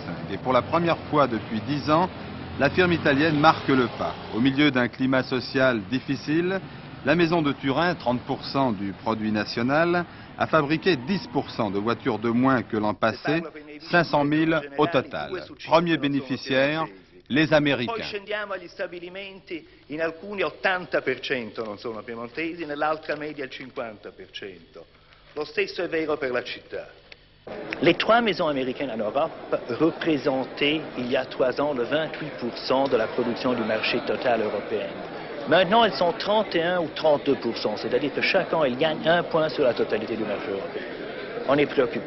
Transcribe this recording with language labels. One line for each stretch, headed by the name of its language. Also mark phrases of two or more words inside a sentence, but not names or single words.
French: Et pour la première fois depuis 10 ans, la firme italienne marque le pas. Au milieu d'un climat social difficile, la maison de Turin, 30% du produit national, a fabriqué 10% de voitures de moins que l'an passé, 500 000 au total. Premier bénéficiaire, les Américains.
Italian: Poi scendiamo agli stabilimenti, in alcuni 80% non sono piemontesi, nell'altra media il 50%. Lo stesso è vero per la città.
French: Les 3 maisons américaines en Europe représentaient, il y a 3 ans, le 28% de la production du marché total européen. Maintenant, elles sont 31 ou 32%, c'est-à-dire que chaque an, elles gagnent 1 point sur la totalité du marché européen. On est préoccupé.